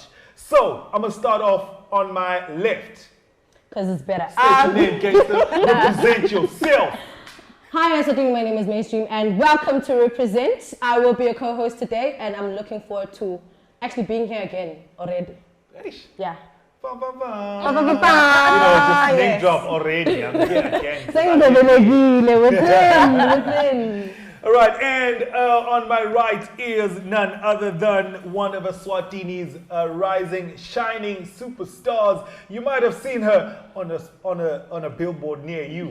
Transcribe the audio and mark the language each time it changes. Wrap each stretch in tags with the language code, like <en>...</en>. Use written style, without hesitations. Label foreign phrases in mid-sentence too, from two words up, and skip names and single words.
<en>So I'm gonna start off on my left. Because it's better. State your name, gangster. Represent yourself. Hi, Asading. My name is Mainstream, and welcome to Represent. I will be a co-host today, and I'm looking forward to actually being here again already. Eish. Yeah. Ba, ba, ba. Ba, ba, ba, ba. You know, just name Yes. drop already. I'm here again. Saying the Velegile within. All right, and on my right is none other than one of Eswatini's rising, shining superstars. You might have seen her on a billboard near you.</en>